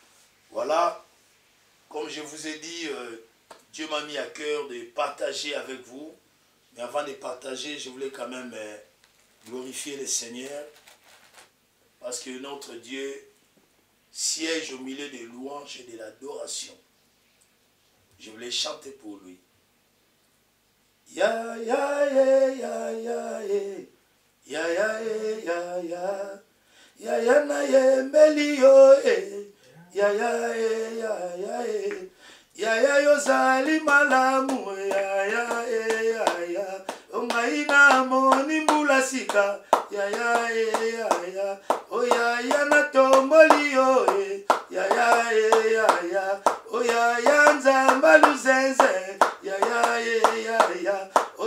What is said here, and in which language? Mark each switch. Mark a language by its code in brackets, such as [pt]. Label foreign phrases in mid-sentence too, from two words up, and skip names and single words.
[fr] Voilà, comme je vous ai dit, Dieu m'a mis à cœur de partager avec vous. Mais avant de partager, je voulais quand même glorifier le Seigneur, parce que notre Dieu siège au milieu des louanges et de l'adoration. Je voulais chanter pour lui. Ya ya ya ya ya ya ya ya ya ya ya na ye [ln] melio ya ya ya ya ya ya yo zali malamu ya ya ya ya ongaina moni mbula sika ya ya ya ya o ya ya na tomboli yo ya ya ya ya o ya ya nzamba luzenze ya ya ya ya o